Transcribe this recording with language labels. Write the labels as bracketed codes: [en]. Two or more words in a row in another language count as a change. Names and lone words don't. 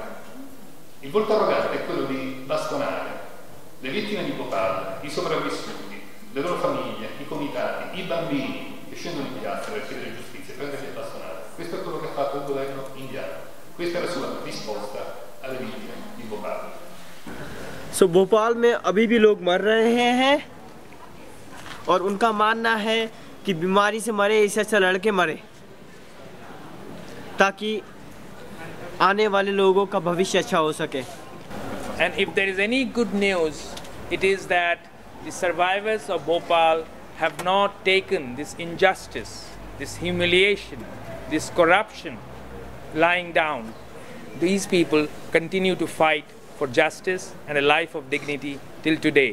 [it] Il volto arrogante è quello di bastonare le vittime di Bhopal, i sopravvissuti, le loro famiglie, i comitati, i bambini che scendono in piazza per chiedere giustizia, prenderli a bastonare. Questo è quello che ha fatto il governo indiano. Questa è la sua risposta alle vittime di Bhopal. [hi] So भोपाल में अभी भी लोग मर रहे हैं और उनका मानना है कि बीमारी से मरे इससे अच्छा लड़के मरे ताकि आने वाले लोगों का भविष्य अच्छा हो सके। [en] And if there is any good news, it is that the survivors of Bhopal have not taken this injustice, this humiliation, this corruption lying down. These people continue to fight for justice and a life of dignity till today.